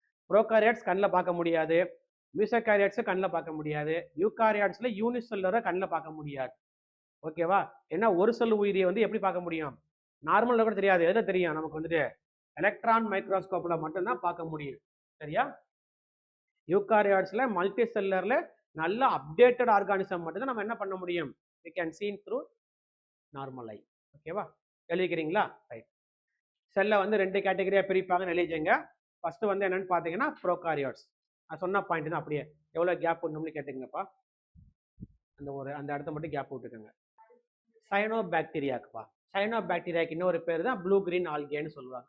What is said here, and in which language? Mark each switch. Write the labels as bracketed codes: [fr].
[ta] ப்ரோகாரியாட்ஸ் கண்ணில் பார்க்க முடியாது, மீசோகாரியாட்ஸும் கண்ணில் பார்க்க முடியாது, யூகாரியாட்ஸில் யூனிசெல்லுலரை கண்ணில் பார்க்க முடியாது. ஓகேவா? ஏன்னா ஒரு செல் உயிரியை வந்து எப்படி பார்க்க முடியும்? நார்மலில் கூட தெரியாது. எதில் தெரியும் நமக்கு வந்துட்டு? எலக்ட்ரான் மைக்ரோஸ்கோப்பில் மட்டும்தான் பார்க்க முடியும். சரியா? யூகாரியாட்ஸில் மல்டி செல்லரில் நல்ல அப்டேட்டட் ஆர்கானிசம் மட்டும்தான் நம்ம என்ன பண்ண முடியும்? [en] we can see through normal eye. [ta] ஓகேவா? எழுதிக்கிறீங்களா? ரைட். செல்லை வந்து 2 கேட்டகரியாக பிரிப்பாங்கன்னு எழுதிங்க. ஃபர்ஸ்ட் வந்து என்னன்னு பார்த்தீங்கன்னா ப்ரோகாரியாட்ஸ். நான் சொன்ன பாயிண்ட் தான் அப்படியே. எவ்வளோ கேப் பண்ணணும்னு கேட்டுங்கப்பா. அந்த இடத்த மட்டும் கேப் விட்டுக்கோங்க. சைனோபாக்டீரியாக்குப்பா. சைனோபாக்டீரியாக்கு இன்னொரு பேர் தான் ப்ளூ கிரீன் ஆல்கேன்னு சொல்லுவாங்க.